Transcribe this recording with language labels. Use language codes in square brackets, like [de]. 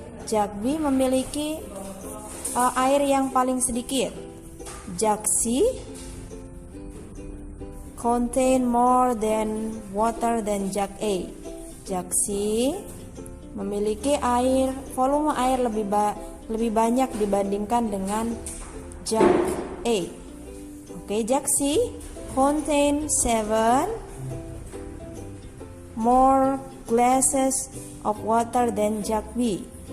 [id] Jug B memiliki air yang paling sedikit. [en] Jug C contain more than water than jug A. [id] Jug C memiliki volume air lebih banyak dibandingkan dengan jug A. [en] Okay, jug C contain 7 more glasses of water than jug B.